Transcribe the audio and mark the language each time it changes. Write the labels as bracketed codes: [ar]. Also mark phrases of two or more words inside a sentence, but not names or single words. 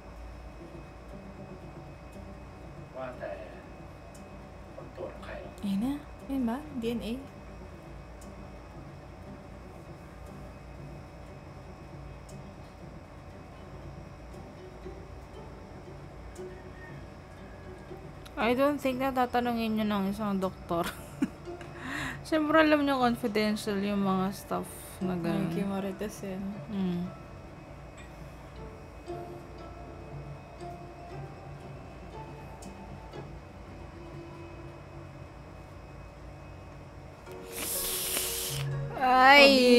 [th] ว่าแต่ผลตรวจของใครหรอ [tl] Ayun na. Ayun ba? DNA? [en] I don't think [tl] na tatanungin nyo ng isang doktor. Siyempre alam nyo confidential yung mga stuff na Ay, gano'n. kay Marites yan. Mm. Ay!